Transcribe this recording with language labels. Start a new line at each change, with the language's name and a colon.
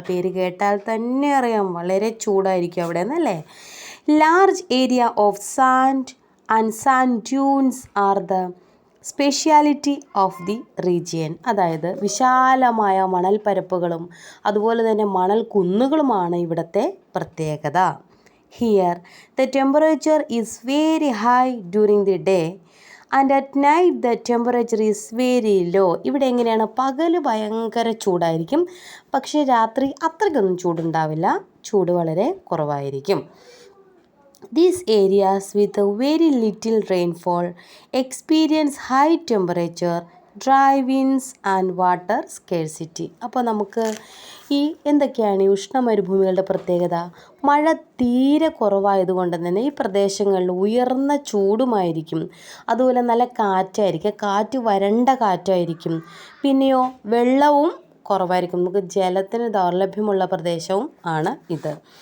Malayalam: പേര് കേട്ടാൽ തന്നെ അറിയാം, വളരെ ചൂടായിരിക്കും അവിടെ നിന്നല്ലേ.
English: Large area of sand and sand dunes are the speciality of the region.
Malayalam: അതായത് വിശാലമായ മണൽപ്പരപ്പുകളും അതുപോലെ തന്നെ മണൽ കുന്നുകളുമാണ് ഇവിടുത്തെ പ്രത്യേകത.
English: Here the temperature is very high during the day and at night the temperature is very low.
Malayalam: ഇവിടെ എങ്ങനെയാണ്, പകൽ ഭയങ്കര ചൂടായിരിക്കും, പക്ഷേ രാത്രി അത്രയ്ക്കൊന്നും ചൂടുണ്ടാവില്ല, ചൂട് വളരെ കുറവായിരിക്കും.
English: These areas with a very little rainfall experience high temperature, dry winds and water scarcity.
Malayalam: അപ്പോൾ നമുക്ക് ഈ എന്തൊക്കെയാണ് ഈ ഉഷ്ണമരുഭൂമികളുടെ പ്രത്യേകത? മഴ തീരെ കുറവായതുകൊണ്ട് തന്നെ ഈ പ്രദേശങ്ങളിൽ ഉയർന്ന ചൂടുമായിരിക്കും, അതുപോലെ നല്ല കാറ്റായിരിക്കും, കാറ്റ് വരണ്ട കാറ്റായിരിക്കും, പിന്നെയോ വെള്ളവും കുറവായിരിക്കും, നമുക്ക് ജലത്തിന് ദൗർലഭ്യമുള്ള പ്രദേശവും ആണ് ഇത്.